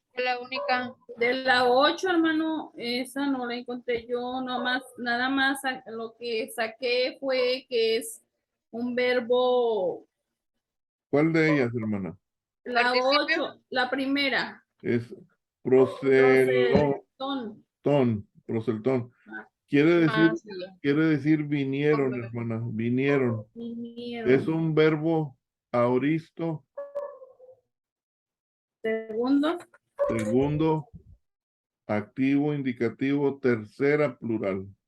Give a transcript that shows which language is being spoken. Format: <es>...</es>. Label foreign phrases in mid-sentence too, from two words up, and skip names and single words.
<es>Es la única. de la 8, hermano, esa no la encontré yo, nada más lo que saqué fue que es un verbo, ¿Cuál de ellas, hermana? la Participio. 8, la primera, Es proselón, proselón. proseltón. Ah, Ah, sí. Quiere decir vinieron, hermana, vinieron. Es vinieron. un verbo auristo, Segundo, segundo, activo, indicativo, tercera plural.</es>